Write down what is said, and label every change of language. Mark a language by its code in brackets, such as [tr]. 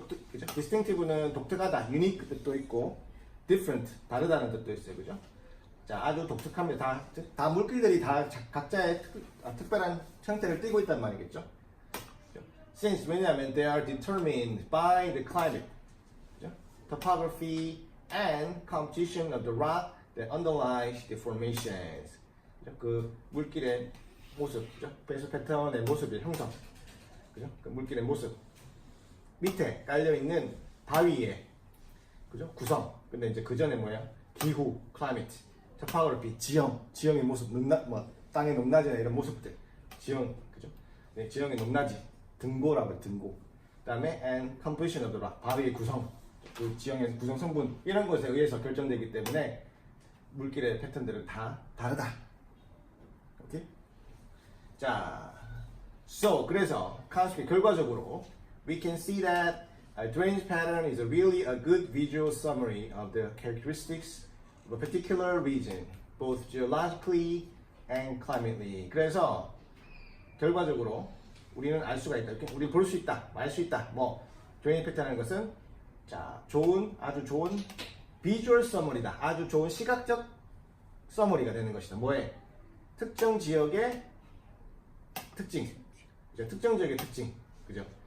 [ko] 그죠? distinctive는 독특하다, unique 뜻도 있고, different, 다르다는 뜻도 있어요, 그죠? 자, 아주 독특합니다. 다 물길들이 다 각자의 특별한 형태를 띠고 있단 말이겠죠. [en] Since [ko] 왜냐하면 [en] they are determined by the climate, 그죠? topography and composition of the rock that underlies the formations. [ko] 그죠? 그 물길의 모습, 그죠? 배수 패턴의 모습의 형성, 그죠? 그 물길의 모습 밑에 깔려 있는 바위의 그죠? 구성. 근데 이제 그 전에 뭐야? 기후, climate. topography, 지형의 모습, 땅의 높낮이나 이런 모습들, 지형, 그죠? 네, 지형의 높낮이, 등고라고 등고. 그다음에 [en] and composition of the rock, [ko] 바위의 구성, 그 지형의 구성 성분 이런 것에 의해서 결정되기 때문에 물길의 패턴들은 다 다르다. 오케이? [en] 자, so [ko] 그래서 결과적으로 [en] we can see that a drainage pattern is really a good visual summary of the characteristics of a particular region, both geologically and climatically. 그래서 결과적으로 [ko] 우리는 알 수가 있다. 이렇게 우리 볼 수 있다. 알 수 있다. 뭐 드레인지 패턴이라는 것은 자, 아주 좋은 비주얼 서머리다. 아주 좋은 시각적 서머리가 되는 것이다. 뭐에? 특정 지역의 특징. 그죠? 특정 지역의 특징. 그죠?